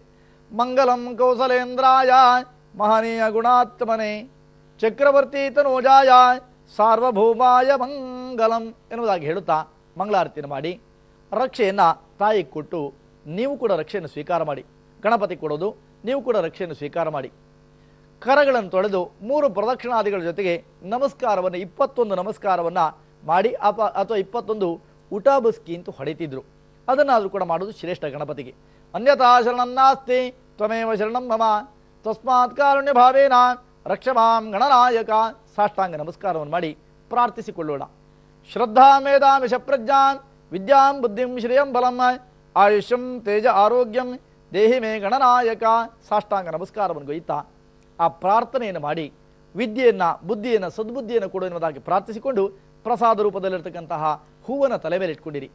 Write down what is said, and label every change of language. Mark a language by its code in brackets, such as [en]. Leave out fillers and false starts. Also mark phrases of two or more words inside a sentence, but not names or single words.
[sa] ಮಂಗಲಂ ಕೌಸಲೇಂದ್ರಾಯ ಮಹನೀಯ ಗುಣಾತ್ಮನೆ ಚಕ್ರವರ್ತಿ ತನೋಜಾಯ ಸಾರ್ವಭೌಮಾಯ ಮಂಗಲಂ [kn] ಎನ್ನುವುದಾಗಿ ಹೇಳುತ್ತಾ ಮಂಗಳಾರತಿಯನ್ನು ಮಾಡಿ ರಕ್ಷೆಯನ್ನು ತಾಯಿಗೆ ಕೊಟ್ಟು ನೀವು ಕೂಡ ರಕ್ಷೆಯನ್ನು ಸ್ವೀಕಾರ ಮಾಡಿ. ಗಣಪತಿ ಕೊಡೋದು, ನೀವು ಕೂಡ ರಕ್ಷೆಯನ್ನು ಸ್ವೀಕಾರ ಮಾಡಿ. ಕರಗಳನ್ನು ತೊಳೆದು 3 ಪ್ರದಕ್ಷಿಣಾದಿಗಳ ಜೊತೆಗೆ ನಮಸ್ಕಾರವನ್ನು 21 ನಮಸ್ಕಾರವನ್ನು ಮಾಡಿ ಅಥವಾ 21 ಉಟಾಬಸ್ಕಿ ಅಂತ ಹೊಡಿತಿದ್ರು. ಅದನ್ನಾದರೂ ಕೂಡ ಮಾಡೋದು ಶ್ರೇಷ್ಠ ಗಣಪತಿಗೆ. [sa] ಅನ್ಯಥಾ ಶರಣಂ ನಾಸ್ತಿ ತ್ವಮೇವ ಶರಣಂ ಮಮ ತಸ್ಮಾತ್ ಕಾರುಣ್ಯ ಭಾವೇನ ರಕ್ಷಮಾಂ ಗಣನಾಯಕ [kn] ಸಾಷ್ಟಾಂಗ ನಮಸ್ಕಾರವನ್ನು ಮಾಡಿ ಪ್ರಾರ್ಥಿಸಿಕೊಳ್ಳೋಣ. [sa] ಶ್ರದ್ಧಾ ಮೇಧಾಮಿಷ ಪ್ರಜ್ಞಾನ್ ವಿದ್ಯಾಂ ಬುದ್ಧಿಂ ಶ್ರೇಯಂ ಬಲಂ ಆಯುಷ್ಯಂ ತೇಜ ಆರೋಗ್ಯಂ ದೇಹಿ ಮೇ ಗಣನಾಯಕ [kn] ಸಾಷ್ಟಾಂಗ ನಮಸ್ಕಾರವನ್ನು ಗೈತಾ ಆ ಪ್ರಾರ್ಥನೆಯನ್ನು ಮಾಡಿ ವಿದ್ಯೆಯನ್ನು, ಬುದ್ಧಿಯನ್ನು, ಸದ್ಬುದ್ಧಿಯನ್ನು ಕೊಡು ಎನ್ನುವುದಾಗಿ ಪ್ರಾರ್ಥಿಸಿಕೊಂಡು ಪ್ರಸಾದ ರೂಪದಲ್ಲಿರ್ತಕ್ಕಂತಹ ಹೂವನ್ನು ತಲೆ ಮೇಲೆ ಇಟ್ಕೊಂಡಿರಿ.